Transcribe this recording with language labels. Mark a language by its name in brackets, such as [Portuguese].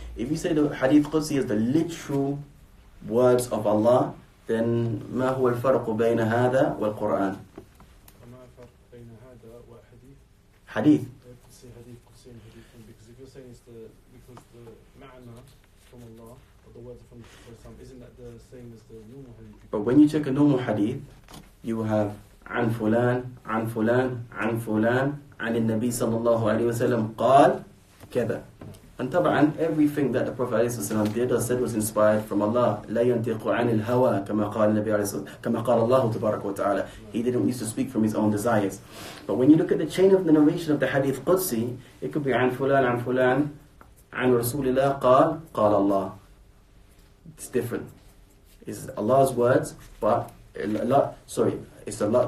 [English] If you say the Hadith Qudsi is the literal words of Allah, then [Arabic] ما هو الفرق بين هذا والقرآن? وما الفرق بين هذا وحديث؟ [English] Hadith. Qudsi, hadith, Qudsi, and hadith. Because if you're saying it's because the ma'na from Allah, or the words are from the Prophet, isn't that the same as the normal hadith? But when you check a normal hadith, you have [Arabic] عن فلان عن فلان عن فلان عن النبي صلى الله عليه وسلم قال كذا. [English] And [Arabic] طبعا [English] everything that the Prophet ﷺ did or said was inspired from Allah. [Arabic] لا ينطق عن الهوى كما قال النبي عليه الصلاة كما قال الله تبارك وتعالى. [English] He didn't used to speak from his own desires. But when you look at the chain of the narration of the hadith Qudsi, it could be [Arabic] عن فلان عن فلان عن رسول الله قال قال الله. [English] It's different. It's Allah's words, but it's Allah.